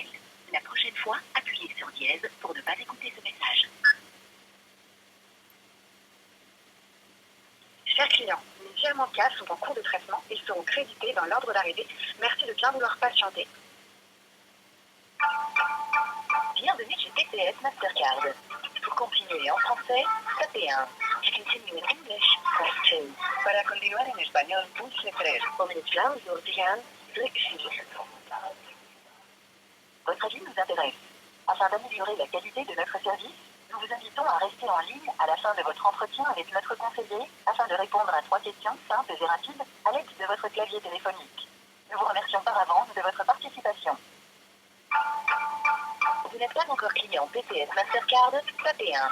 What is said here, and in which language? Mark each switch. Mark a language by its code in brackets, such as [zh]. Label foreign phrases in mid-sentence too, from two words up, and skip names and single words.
[fr] La prochaine fois, appuyez sur dièse pour ne pas écouter ce message. Chers clients, les virements de cash sont en cours de traitement et seront crédités dans l'ordre d'arrivée. Merci de bien vouloir patienter. Bienvenue chez PCS Mastercard. Pour continuer en français, tapez 1. [en] To continue in English, press 2. [es] Para continuar en español, pulse 3. [nl] Om in het Vlaams door te gaan, druk 4. [fr] Votre avis nous intéresse. Afin d'améliorer la qualité de notre service, nous vous invitons à rester en ligne à la fin de votre entretien avec notre conseiller afin de répondre à 3 questions simples et rapides à l'aide de votre clavier téléphonique. Nous vous remercions par avance de votre participation. Vous n'êtes pas encore client PCS Mastercard, tapez 1.